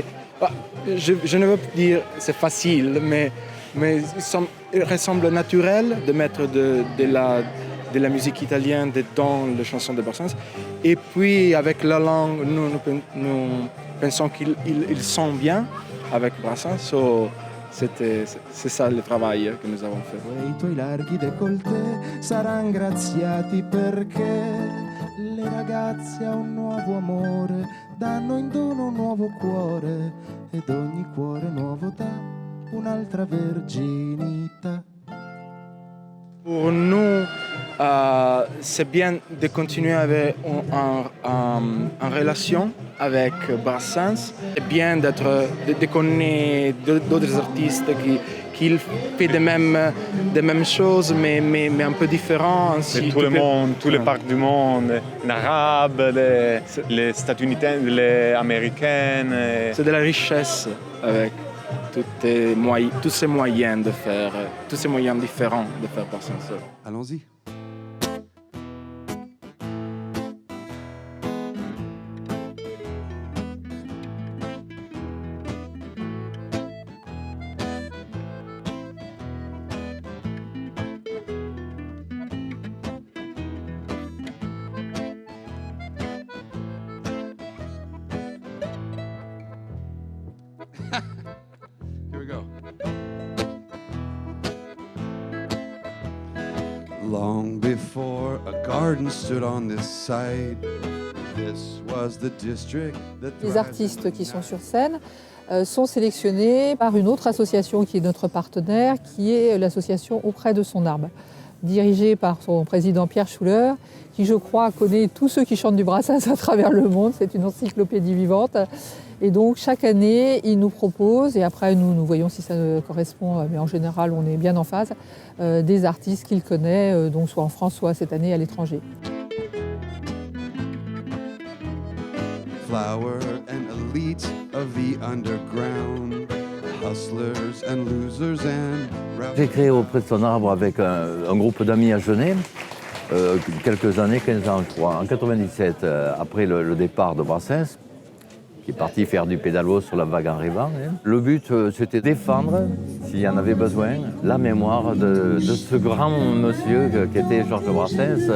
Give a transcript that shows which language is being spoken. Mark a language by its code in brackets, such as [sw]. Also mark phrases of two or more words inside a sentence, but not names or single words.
[fr] Je ne veux pas dire c'est facile, mais il ressemble naturel de mettre de la musique italienne dans les chansons de Brassens. Et puis, avec la langue, nous pensons qu'ils sont bien avec Brassens. C'est ça le travail que nous avons fait. [it] I tuoi larghi décolleté saranno graziati perché le ragazze a un nuovo amore danno in dono un nuovo cuore ed ogni cuore nuovo dà un'altra verginità. [fr] Pour nous, c'est bien de continuer avec en relation avec Brassens. C'est bien de connaître d'autres artistes qui font des mêmes choses, mais un peu différents. C'est tout le monde, tous les parcs du monde, les Arabes, les États-Uniens, les Américaines. C'est de la richesse avec tous ces moyens de faire, tous ces moyens différents de faire Brassens. Allons-y. [en] Here we go. Long before a garden stood on this side, This was the district that [fr] Les artistes qui sont sur scène sont sélectionnés par une autre association qui est notre partenaire, qui est l'association Auprès de son arbre, dirigée par son président Pierre Schuller, qui je crois connaît tous ceux qui chantent du Brassens à travers le monde. C'est une encyclopédie vivante. Et donc chaque année, il nous propose, et après nous voyons si ça correspond, mais en général on est bien en phase, des artistes qu'il connaît, donc soit en France, soit cette année à l'étranger. [en] flower and elite of the underground, hustlers and losers and [fr] J'ai créé Auprès de son arbre avec un groupe d'amis à Genève, quelques années, 15 ans je crois, en 97, après le départ de Brassens, qui est parti faire du pédalo sur la vague en rêvant. Le but, c'était défendre, s'il y en avait besoin, la mémoire de ce grand monsieur qui était Georges Brassens.